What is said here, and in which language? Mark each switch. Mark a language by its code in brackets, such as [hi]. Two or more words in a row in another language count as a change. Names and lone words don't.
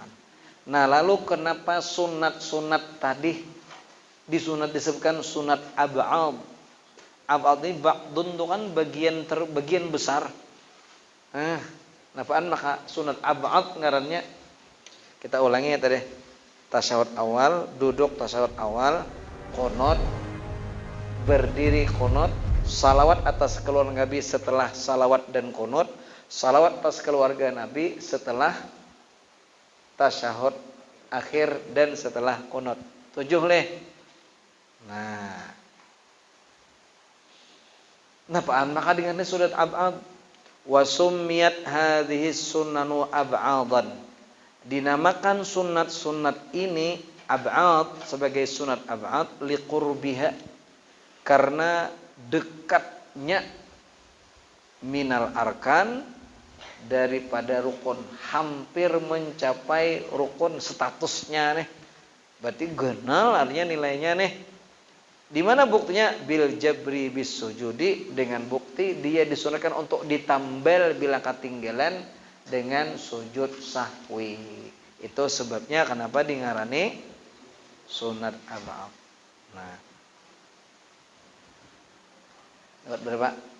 [id] Nah, lalu kenapa sunat tadi disunat disebutkan sunat ab'ad? Ab'ad ini ba'dun itu kan bagian besar. [bjn] Napaan maka sunat ab'ad ngarannya kita ulangi ya tadi. [id] Tasyahud awal, duduk tasyahud awal, qunut, berdiri qunut, salawat atas keluarga Nabi setelah salawat dan qunut, salawat atas keluarga Nabi setelah tasyahud akhir dan setelah qunut. 7 leh. Nah, maka dengan surat ab'ad [ar] wa summiyat hadhihi sunnanu ab'adan. [id] Dinamakan sunat-sunat ini ab'ad sebagai sunat ab'ad liqurbiha karena dekatnya [ar] minal arkan [id] daripada rukun, hampir mencapai rukun statusnya nih. Berarti genal artinya nilainya nih. Di mana buktinya? [ar] Bil jabri bis sujudi, [id] dengan bukti dia disunatkan untuk ditambal bila ketinggalan dengan sujud sahwi. [bjn] Itu sebabnya kenapa dingarani sunat ab'ad. [id] Nah, dapat berapa?